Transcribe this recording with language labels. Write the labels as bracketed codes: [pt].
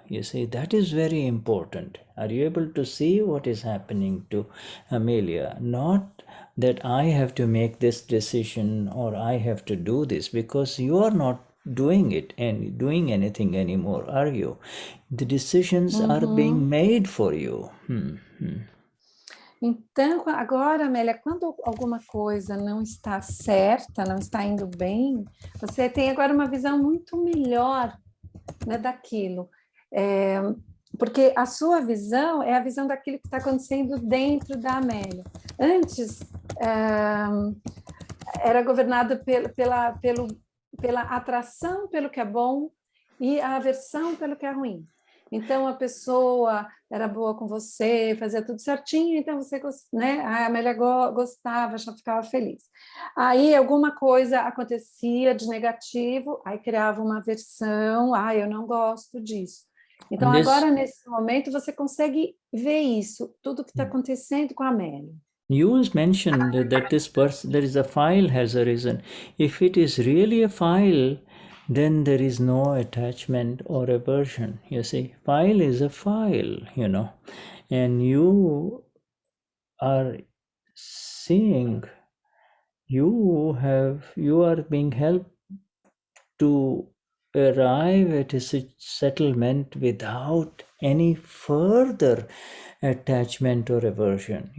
[en] You see, that is very important. Are you able to see what is happening to Amelia? Not that I have to make this decision or I have to do this, because you are not doing it and doing anything anymore, are you? The decisions are being made for you. [pt] Então, agora, Amélia, quando alguma coisa não está certa, não está indo bem, você tem agora uma visão muito melhor, né, daquilo. Porque a sua visão é a visão daquilo que está acontecendo dentro da Amélia. Antes, era governado pela atração pelo que é bom e a aversão pelo que é ruim. Então, a pessoa era boa com você, fazia tudo certinho, então você, né, a Amélia gostava, já ficava feliz. Aí, alguma coisa acontecia de negativo, aí criava uma aversão, eu não gosto disso. Então, agora, nesse momento, você consegue ver isso, tudo que está acontecendo com a Amélia. [en] You mentioned that there is a file has arisen. If it is really a file, then there is no attachment or aversion. You see, file is a file, and you are seeing, you are being helped to arrive at a settlement without any further attachment or aversion.